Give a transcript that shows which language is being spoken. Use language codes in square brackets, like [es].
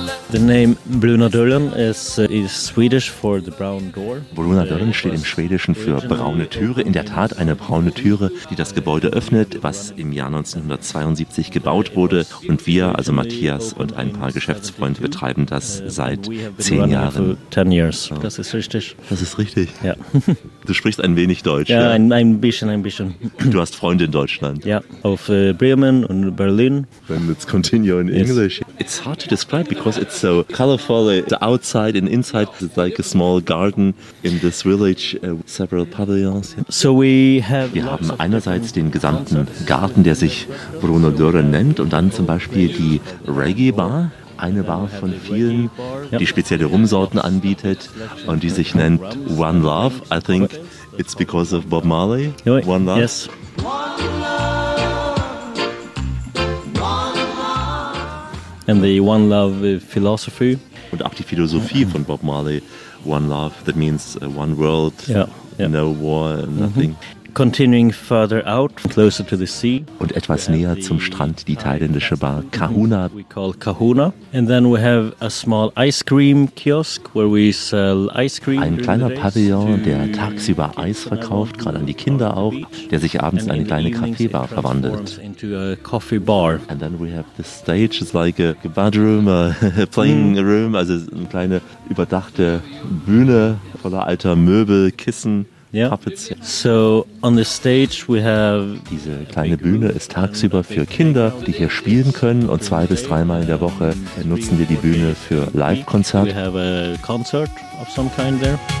[en] The name Bruna Dürren is Swedish for the brown door. [de] Bruna Dürren steht im Schwedischen für braune Türe. In der Tat eine braune Türe, die das Gebäude öffnet, was im Jahr 1972 gebaut wurde. Und wir, also Matthias und ein paar Geschäftsfreunde, betreiben das seit 10 Jahren. Das ist richtig. Das ist richtig. Ja. Du sprichst ein wenig Deutsch. Ja, ein bisschen. Du hast Freunde in Deutschland. Ja, auf Bremen und Berlin. [en] Then let's continue in English. It's hard to describe because it's so colorful. The outside and inside is like a small garden in this village, several pavilions. So we have. [de] Wir haben einerseits den gesamten Garten, der sich Bruna Dürren nennt, und dann zum Beispiel die Reggae Bar. Eine Bar von vielen, die spezielle Rumsorten anbietet und die sich nennt One Love. [en] I think it's because of Bob Marley. One Love. Yes. And the One Love philosophy. [de] Und auch die Philosophie von Bob Marley. [en] One Love, that means one world, no war, nothing. Mm-hmm. Continuing further out, closer to the sea. [de] Und etwas näher zum Strand, die thailändische Bar Kahuna. [en] We call Kahuna. And then we have a small ice cream kiosk where we sell ice cream. [de] Ein kleiner Pavillon, der tagsüber Eis verkauft, gerade an die Kinder auch, der sich abends in eine kleine Kaffeebar verwandelt. [en] Into a coffee bar. And then we have this stage, it's like a bedroom, a playing room, [de] also eine kleine überdachte Bühne voller alter Möbel, Kissen. [en] So on the stage we have [de] diese kleine Bühne ist tagsüber für Kinder, die hier spielen können, und 2 bis 3 Mal in der Woche nutzen wir die Bühne für Live-Konzert. [en] We have a concert of some kind there.